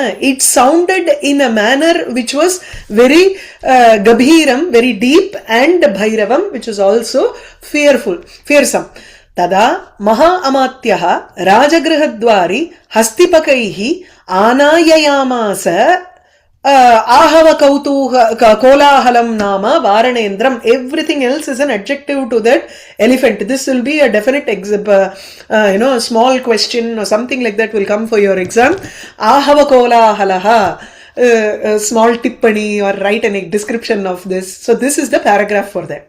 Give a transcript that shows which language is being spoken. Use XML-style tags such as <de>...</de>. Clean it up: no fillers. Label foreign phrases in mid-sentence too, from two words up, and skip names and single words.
<en>It sounded in a manner which was very Gabhiram, very deep, and Bhairavam, which was also fearsome.</en> <sa>Tada Maha Amatyah Rajagrihadwari Hastipakaihi Anayayamasa Ahava Kautuha Kolahalam Nama Varanendram.</sa> <en>Everything else is an adjective to that elephant. This will be a definite a small question or something like that will come for your exam.</en> <sa>Ahava Kolahalaha.</sa> <en>Small tippani or write a description of this. So this is the paragraph for that.</en>